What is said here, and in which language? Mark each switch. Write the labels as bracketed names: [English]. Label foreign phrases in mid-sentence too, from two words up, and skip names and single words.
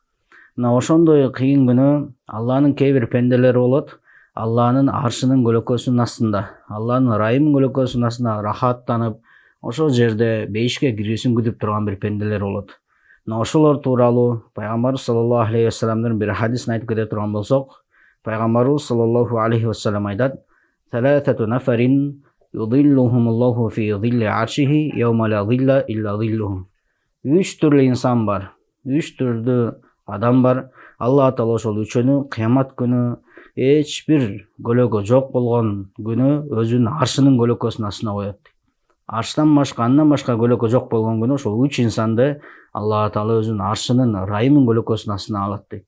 [Kyrgyz] Мына ошондой кыйын күнү Алланын кээ бир пенделери болот, Алланын аршынын көлөкөсүнүн астында, Алланын ырайымынын көлөкөсүнүн астында рахаттанып, ошол жерде бейишке кирүүсүн күтүп турган бир пенделер болот. Мына ошолор тууралуу пайгамбарыбыз [Arabic] صلى الله عليه وسلم [Kyrgyz] бир хадисин айтып кете турган болсок, пайгамбарыбыз [Arabic] صلى الله عليه وسلم [Kyrgyz] айтат: [Arabic] "ثلاثة نفر يظلهم الله في ظل عرشه يوم لا ظل إلا ظله." [Kyrgyz] Үч түрлүү инсан бар, үч түрдүү адам бар. Алла таала ошол үчөнү кыямат күнү эч бир көлөкө жок болгон күнү өзүнүн аршынын көлөкөсүнүн астына коет. Арштан башка, андан башка көлөкө жок болгон күнү ошол үч инсанды Алла таала өзүнүн аршынын, ырайымынын көлөкөсүнүн астына алат дейт.